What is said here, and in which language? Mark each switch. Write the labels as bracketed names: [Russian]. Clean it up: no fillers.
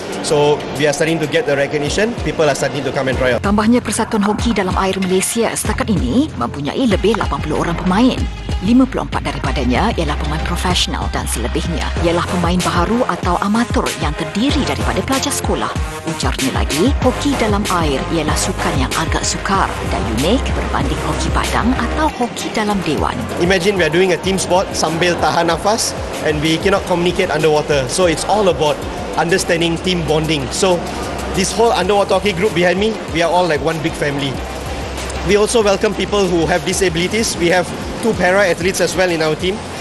[English] So we are starting to get the recognition, people are starting to come and try out. [Malay] Tambahnya, Persatuan Hoki Dalam Air Malaysia setakat ini mempunyai lebih 80 orang pemain. 54 daripadanya ialah pemain profesional dan selebihnya ialah pemain baharu atau amatur yang terdiri daripada pelajar sekolah. Ujarnya lagi, hoki dalam air ialah sukan yang agak sukar dan unik berbanding hoki padang atau hoki dalam dewan. [English] Imagine we are doing a team sport [Malay] sambil tahan nafas [English] and we cannot communicate underwater. So it's all about understanding team bonding. So this whole underwater hockey group behind me, we are all like one big family. We also welcome people who have disabilities. We have 2 para-athletes as well in our team.